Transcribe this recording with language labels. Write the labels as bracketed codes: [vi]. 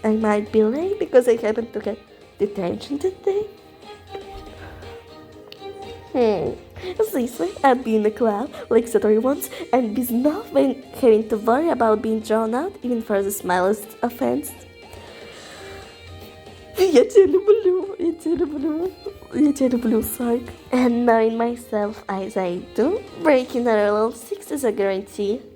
[en] I might be late because I happened to get detention today. This way, I'd be in the club, like Satori wants, and be not having to worry about being drawn out, even for the smallest offense. [ru] Я тебя люблю, Psych. [en] And knowing myself as I do, breaking the rule 6 is a guarantee.